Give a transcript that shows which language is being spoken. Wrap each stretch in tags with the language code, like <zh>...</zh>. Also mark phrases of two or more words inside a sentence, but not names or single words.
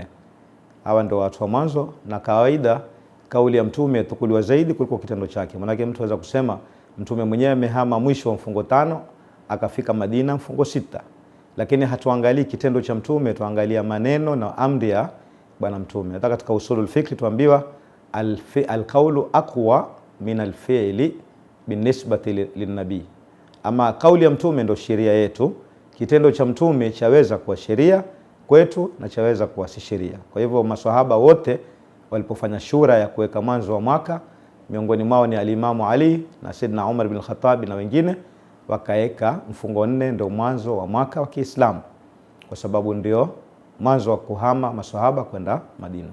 <sw>Hawa ndo watu wa mwanzo, na kawaida kauli ya Mtume tukuliwa zaidi kuliko kitendo chake. Maana mtu anaweza kusema Mtume mwenyewe amehama mwisho wa mfungo 5 akafika Madina mfungo 6, lakini hatuangalii kitendo cha Mtume, tuangalia maneno na amri ya bwana Mtume. Hata katika</sw> <ar>أصول الفقه</ar> <sw>tuambiwa</sw> <ar>القول أقوى من الفعل بالنسبة للنبي.</ar> <sw>Ama kauli ya Mtume ndo sheria yetu, kitendo cha Mtume chaweza kuwa sheria kwetu na chaweza kuwa si sheria. Kwa hivyo maswahaba wote walipofanya shura ya kuweka mwanzo wa mwaka, miongoni mwao ni alimamu Ali na Saidna Umar bin Khattab na wengine, wakaeka mfungo 4 ndio mwanzo wa mwaka wa Kiislamu, kwa sababu ndio mwanzo wa kuhama maswahaba kwenda Madina.</sw>